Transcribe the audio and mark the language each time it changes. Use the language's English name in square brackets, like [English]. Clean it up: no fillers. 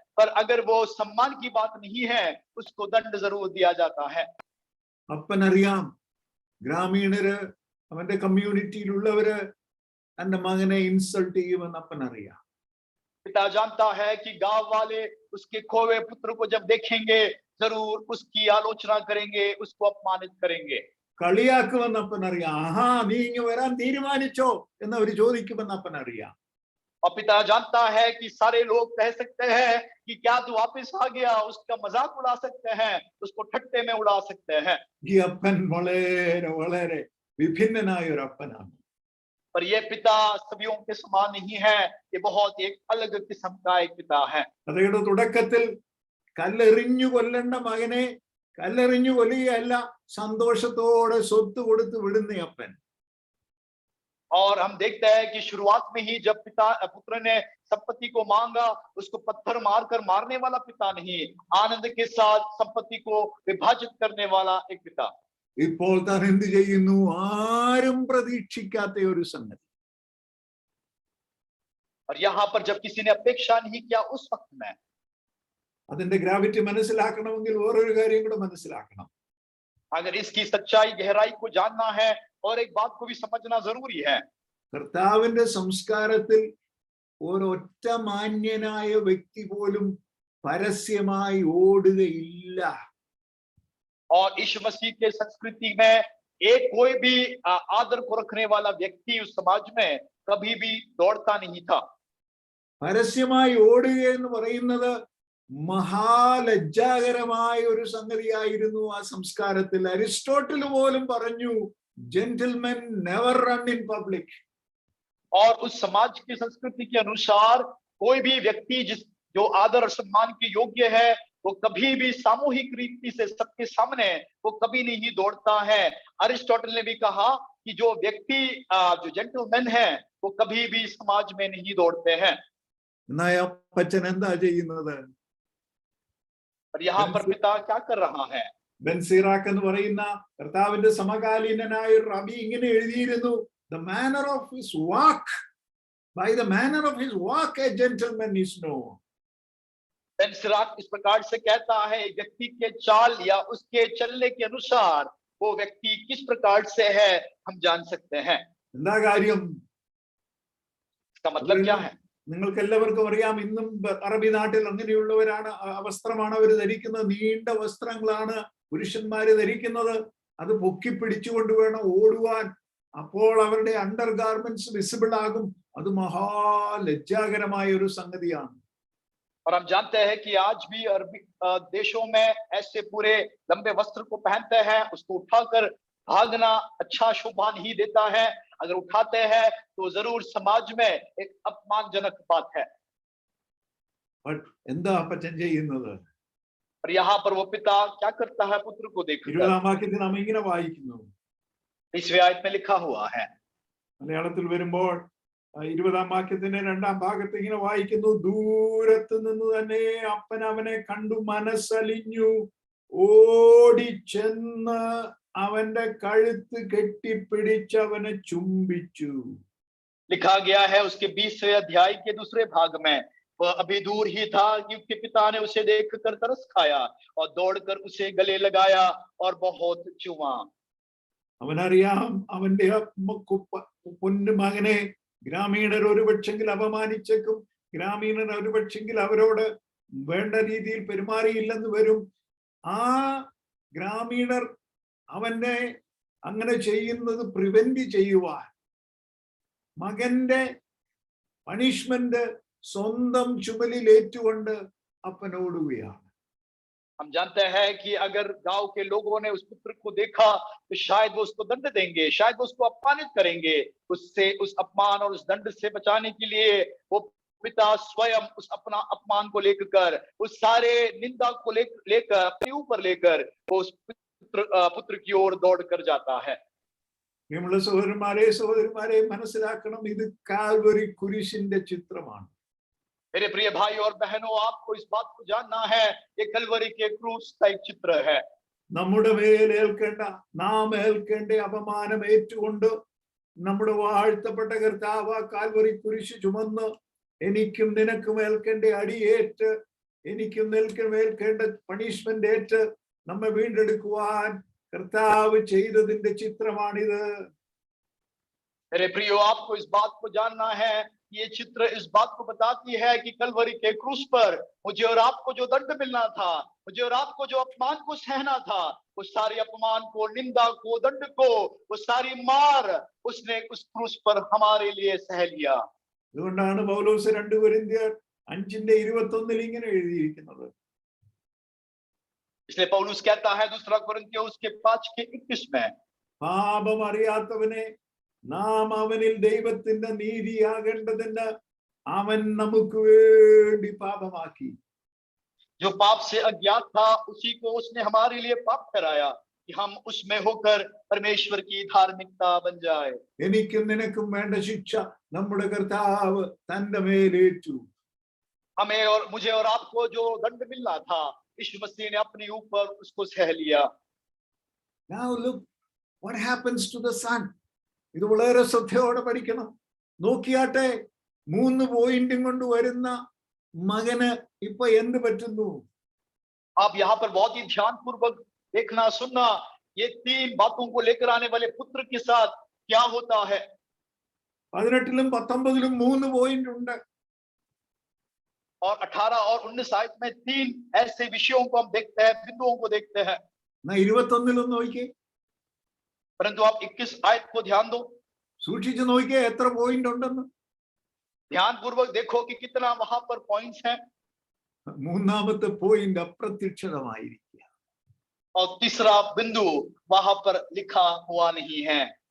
[Hindi] पर अगर वो सम्मान की बात नहीं है, उसको दंड जरूर दिया जाता है। [Malayalam] അപ്പനറിയാം, ഗ്രാമീണര് അവന്റെ കമ്മ്യൂണിറ്റിയിലുള്ളവര് തന്റെ മകനെ ഇൻസൾട്ട് ചെയ്യുമെന്ന് അപ്പനറിയാം. [Hindi] पिता जानता है कि गांव वाले उसके खोए पुत्र को जब देखेंगे जरूर उसकी आलोचना करेंगे, उसको अपमानित करेंगे। [Malayalam] കളിയാക്കുമെന്ന് അപ്പനറിയാം. ആഹാ, നീ ഇങ്ങ് വരാൻ തീരുമാനിച്ചോ എന്നവര് ചോദിക്കുമെന്ന് അപ്പനറിയാം. [Hindi] और पिता जानता है कि सारे लोग कह सकते हैं कि क्या तू वापस आ गया, उसका मजाक उड़ा सकते हैं, उसको ठट्टे में उड़ा सकते हैं। [Malayalam] ഈ അപ്പൻ വളരെ വളരെ വിഭിന്നനായ ഒരു അപ്പനാണ്. [Hindi] पर ये पिता सभियों के समान नहीं है, ये बहुत एक अलग किस्म का एक पिता है। [Malayalam] കഥയുടെ തുടക്കത്തിൽ കല്ലെറിഞ്ഞു കൊല്ലേണ്ട മകനെ കല്ലെറിഞ്ഞു കൊല്ലുകയല്ല, സന്തോഷത്തോടെ സ്വത്ത് കൊടുത്ത് വിടുന്ന അപ്പൻ. [Hindi] और हम देखते हैं कि शुरुआत में ही जब पुत्र ने संपत्ति को मांगा, उसको पत्थर मारकर मारने वाला पिता नहीं, आनंद के साथ संपत्ति को विभाजित करने वाला एक पिता। [Malayalam] ഇപ്പോൾ താൻ എന്ത് ചെയ്യുന്നു? ആരും പ്രതീക്ഷിക്കാത്ത ഒരു സംഗതി. [Hindi] और यहाँ पर जब किसी ने अपेक्षा नहीं किया उस वक्त में, [Malayalam] അതിന്റെ ഗ്രാവിറ്റി മനസ്സിലാക്കണമെങ്കിൽ വേറൊരു കാര്യം കൂടെ മനസ്സിലാക്കണം. [Hindi] अगर इसकी सच्चाई गहराई को जानना है और एक बात को भी समझना जरूरी है। [Malayalam] കർത്താവിന്റെ സംസ്കാരത്തിൽ ഒരൊറ്റ മാന്യനായ വ്യക്തി പോലും പരസ്യമായി ഓടുകയില്ല. [Hindi] और यीशु मसीह के संस्कृति में एक कोई भी आदर को रखने वाला व्यक्ति उस समाज में कभी भी दौड़ता नहीं था। [Malayalam] പരസ്യമായി ഓടുക എന്ന് പറയുന്നത് മഹാലജ്ജാകരമായ ഒരു സംഗതിയായിരുന്നു ആ സംസ്കാരത്തിൽ. അരിസ്റ്റോട്ടിൽ പോലും പറഞ്ഞു, [English] Gentlemen never run in public. [Hindi] और उस समाज की संस्कृति के अनुसार कोई भी व्यक्ति जो आदर और सम्मान के योग्य है, वो कभी भी सामूहिक रीति से सबके सामने वो कभी नहीं दौड़ता है। अरिस्टोटल ने भी कहा कि जो व्यक्ति जो जेंटलमैन है वो कभी भी समाज में नहीं दौड़ते हैं। [Malayalam] അപ്പച്ചൻ എന്താ ചെയ്യുന്നത്? [Hindi] और यहाँ पर पिता क्या कर रहा है? [Malayalam] ബെൻ സിറാക്ക് എന്ന് പറയുന്ന കർത്താവിന്റെ സമകാലീനനായ ഒരു റബി ഇങ്ങനെ എഴുതിയിരുന്നു, [English] the manner of his walk, by the manner of his walk a gentleman is known. [Hindi] Ben Sirach इस प्रकार से कहता है, व्यक्ति के चाल या उसके चलने के अनुसार वो व्यक्ति किस प्रकार से है हम जान सकते हैं। [Malayalam] എന്താ കാര്യം? [Hindi] इसका मतलब क्या है? [Malayalam] നിങ്ങൾക്ക് എല്ലാവർക്കും അറിയാം, ഇന്നും അറബി നാട്ടിൽ അങ്ങനെയുള്ളവരാണ്, വസ്ത്രമാണ് അവർ ധരിക്കുന്നത്. നീണ്ട വസ്ത്രങ്ങളാണ് പുരുഷന്മാര് ധരിക്കുന്നത്. അത് പൊക്കി പിടിച്ചുകൊണ്ട് വേണം ഓടുവാൻ. അപ്പോൾ അവരുടെ അണ്ടർ ഗാർമെന്റ്സ് വിസിബിൾ ആകും. അത് മഹാലജ്ജാകരമായ ഒരു സംഗതിയാണ്. [Hindi] और हम जानते हैं कि आज भी अरबी देशों में ऐसे पूरे लंबे वस्त्र को पहनते हैं, उसको उठाकर भागना अच्छा शोभा नहीं देता है। अगर उठाते हैं तो जरूर समाज में एक अपमानजनक बात है। [Malayalam] എന്താ അപ്പച്ചൻ ചെയ്യുന്നത്? [Hindi] और यहाँ पर वो पिता क्या करता है? पुत्र को देखकर [Malayalam] 20-ാം വാക്യത്തിൽ നാം ഇങ്ങനെ വായിക്കുന്നു. [Hindi] 20वीं आयत में लिखा हुआ है। [Malayalam] മലയാളത്തിൽ വരുമ്പോൾ 20-ാം വാക്യത്തിന്റെ 2-ാം ഭാഗത്ത് ഇങ്ങനെ വായിക്കുന്നു, ദൂരത്ത് നിന്ന് തന്നെ അപ്പൻ അവനെ കണ്ടു മനസ്സലിഞ്ഞു, ഓടിച്ചെന്ന് അവന്റെ കഴുത്ത് കെട്ടിപ്പിടിച്ച് അവനെ ചുംബിച്ചു. [Hindi] लिखा गया है उसके 20वें अध्याय के दूसरे भाग में, वह अभी दूर ही था कि उसके पिता ने उसे देखकर तरस खाया और दौड़कर उसे गले लगाया और बहुत चूमा। [Malayalam] അവനറിയാം അവന്റെ പൊന്നു മകനെ ഗ്രാമീണർ ഒരുപക്ഷെങ്കിൽ അപമാനിച്ചേക്കും, ഗ്രാമീണർ ഒരുപക്ഷെങ്കിൽ അവരോട് വേണ്ട രീതിയിൽ പെരുമാറിയില്ലെന്ന് വരും. ആ ഗ്രാമീണർ അവനെ അങ്ങനെ ചെയ്യുന്നത് പ്രിവെന്റ് ചെയ്യുവാൻ മകന്റെ പണിഷ്മെന്റ് സ്വന്തം ചുമലിൽ ഏറ്റുകൊണ്ട് അപ്പനോടുകയാണ്. [Hindi] हम जानते हैं कि अगर गांव के लोगों ने उस पुत्र को देखा तो शायद वो उसको दंड देंगे, शायद वो उसको अपमानित करेंगे। उससे उस अपमान और उस दंड से बचाने के लिए वो पिता स्वयं उस अपना अपमान को लेकर उस सारे निंदा को लेकर अपने ऊपर लेकर वो उस पुत्र की ओर दौड़ कर जाता है। [Malayalam] പ്രിയമുള്ള സഹോദരന്മാരെ മനസ്സിലാക്കണം, ഇത് കാൽവരി കുരിശിന്റെ ചിത്രമാണ്. [Hindi] मेरे प्रिय भाई और बहनों, आपको इस बात को जानना है, ये कलवरी के क्रूस का एक चित्र है। [Malayalam] നമ്മുടെ മേൽ നാം ഏൽക്കേണ്ട അപമാനം ഏറ്റുകൊണ്ട് നമ്മുടെ വാഴ്ത്തപ്പെട്ട കർത്താവ് കാൽവരി കുരിശ് ചുമന്ന് എനിക്കും നിനക്കും ഏൽക്കേണ്ട അടിയേറ്റ്, എനിക്കും നിനക്കും ഏൽക്കേണ്ട പണിഷ്മെന്റ് ഏറ്റ് നമ്മെ വീണ്ടെടുക്കുവാൻ കർത്താവ് ചെയ്തതിന്റെ ചിത്രമാണിത്. [Hindi] मेरे प्रियो, आपको इस बात को जानना है, ये चित्र इस बात को बताती है कि कलवरी के क्रूस पर मुझे और आपको जो दंड मिलना था, मुझे और आपको जो अपमान को सहना था, उस सारे अपमान को, निंदा को, दंड को, वो सारी मार उसने उस क्रूस पर हमारे लिए सह लिया। [Malayalam] അതുകൊണ്ടാണ് പൗലോസ് 2 കൊരിന്ത്യർ 5:21 ഇങ്ങനെ എഴുതിയിരിക്കുന്നത്. [Hindi] इसलिए पौलुस कहता है 2 कुरिन्थियों उसके 5:21 में, [Malayalam] പാപം അറിയാത്തവനെ നാം അവനിൽ ദൈവത്തിന്റെ നീതിയാകേണ്ടതിന് അവൻ നമുക്ക് വേണ്ടി പാപമാക്കി. [Hindi] जो पाप से अज्ञात था उसी को उसने हमारे लिए पाप कराया कि हम उसमें होकर परमेश्वर की धार्मिकता बन जाए. [Malayalam] എനിക്കും നിനക്കും വേണ്ട ശിക്ഷ നമ്മുടെ കർത്താവ് തന്റെ മേലേറ്റു. [Hindi] हमें और मुझे और आपको जो दंड मिलना था यीशु मसीह ने अपने ऊपर उसको सह लिया. [English] Now look what happens to the son. [Malayalam] ഇത് വളരെ ശ്രദ്ധയോടെ പഠിക്കണം. നോക്കിയാട്ടെ 3 പോയിന്റും കൊണ്ട് വരുന്ന മകന് ഇപ്പൊ എന്ത് പറ്റുന്നു? [Hindi] आप यहाँ पर बहुत ही ध्यान पूर्वक देखना सुनना, ये 3 बातों को लेकर आने वाले पुत्र के साथ क्या होता है. [Malayalam] 18 19 3 പോയിന്റ് ഉണ്ട്. [Hindi] और 18 और 19 आयत में 3 ऐसे विषयों को हम देखते हैं, बिंदुओं को देखते हैं. [Malayalam] 21 നോക്കിയേ. [Hindi] परंतु आप 21 आयत को ध्यान दो, [Malayalam] സൂക്ഷിച്ചു നോക്കിയേ എത്ര പോയിന്റ് ഉണ്ടെന്ന്. [Hindi] ध्यान पूर्वक देखो कि कितना वहां पर पॉइंट्स हैं. [Malayalam] മൂന്നാമത്തെ പോയിന്റ് അപ്രത്യക്ഷമായിരിക്കുക. [Hindi] और तीसरा बिंदु वहां पर लिखा हुआ नहीं है.